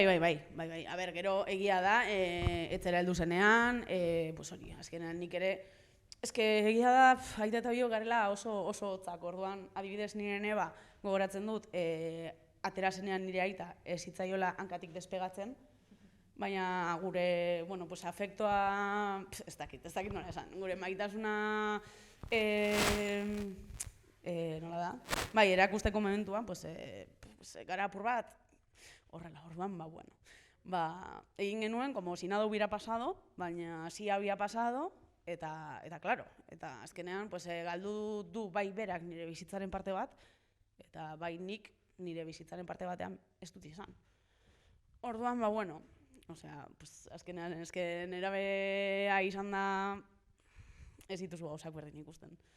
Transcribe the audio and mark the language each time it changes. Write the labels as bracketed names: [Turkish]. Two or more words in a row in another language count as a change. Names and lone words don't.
[Spanish] A ber, [Basque] gero egia da, etzera heldu zenean, hori, azkenean nik ere, egia da, aita eta bio garela oso hotzak, orduan, adibidez nire neba, gogoratzen dut, atera zenean nire aita ez hitzaiola hankatik despegatzen, baina gure, afektoa, ez dakit nola esan, gure maitasuna, nola da? Bai, erakusteko momentuan, gara apur bat, horrela, orduan, bueno. Egin genuen, [Spanish] como si nada hubiera pasado, baina si había pasado, [Basque] eta claro, eta azkenean, galdu du bai berak nire bizitzaren parte bat, eta bai nik nire bizitzaren parte batean ez dut izan. Orduan, bueno, [Spanish] Osea, pues, [Basque] azkenean, nerabea izan da, ez dituzu gauzak berdin ikusten.